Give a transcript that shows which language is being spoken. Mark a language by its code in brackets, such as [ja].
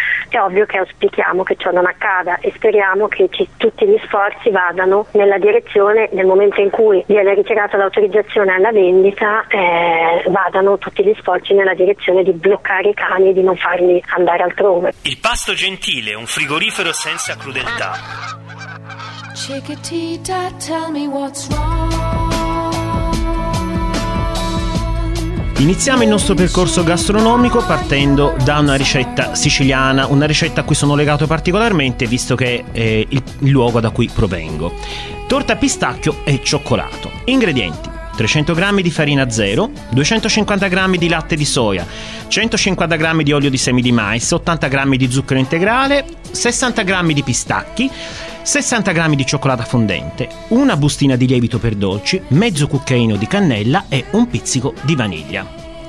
[it] È ovvio che auspichiamo che ciò non accada e speriamo che tutti gli sforzi vadano nella direzione, nel momento in cui viene ritirata l'autorizzazione alla vendita, vadano tutti gli sforzi nella direzione di bloccare i cani e di non farli andare altrove. Il pasto gentile, un frigorifero senza crudeltà. [en] Chiquitita, tell me what's wrong. [it] Iniziamo il nostro percorso gastronomico partendo da una ricetta siciliana, una ricetta a cui sono legato particolarmente visto che è il luogo da cui provengo. Torta pistacchio e cioccolato. Ingredienti: 300 g di farina zero, 250 g di latte di soia, 150 g di olio di semi di mais, 80 g di zucchero integrale, 60 g di pistacchi, 60 g di cioccolata fondente, una bustina di lievito per dolci, mezzo cucchiaino di cannella e un pizzico di vaniglia.